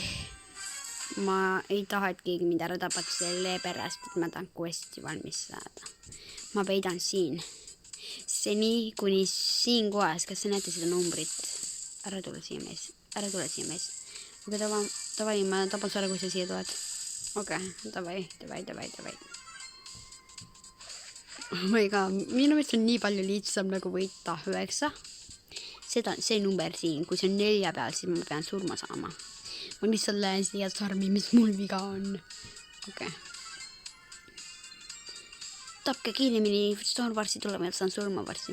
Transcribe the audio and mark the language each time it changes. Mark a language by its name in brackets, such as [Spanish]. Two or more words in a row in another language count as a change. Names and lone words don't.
[Estonian] Ma ei taha, et keegi mind ära tapab selle pärast, et ma tahan questi valmis saada. Ma peidan siin. Seni, kuni siin kohas, kas sa näete seda numbrit? Ära tule siia mees. Ära tule siia mees. Okei, davai, ma tapan sulle, kui sa siia tuled. Okei, davai. [English] Oh my god, [Estonian] minu meelest on nii palju lihtsam nagu võita 9. See number siin, kui see on 4 peal, siis ma pean surma saama. Ma lihtsalt lähen siia sarmi, mis mul viga on. Okei. Tapke kiiremini, Storm varsti tuleb, et saan surma varsti.